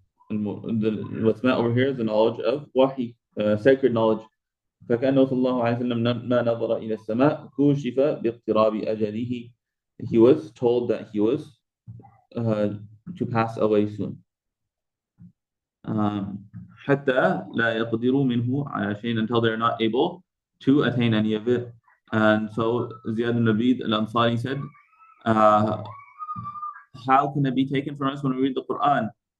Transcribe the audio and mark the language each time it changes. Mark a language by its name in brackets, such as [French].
[English] What's meant over here is the knowledge of wahi, sacred knowledge. [Arabic] فكأنه صلى الله عليه وسلم ما نظر إلى السماء كشف باقتراب أجله. [English] He was told that he was to pass away soon. [Arabic] حتى لا يقدروا منه على شيء, [English] until they're not able to attain any of it. And so Ziyad ibn Labid al-Ansari said, how can it be taken from us when we read the Quran?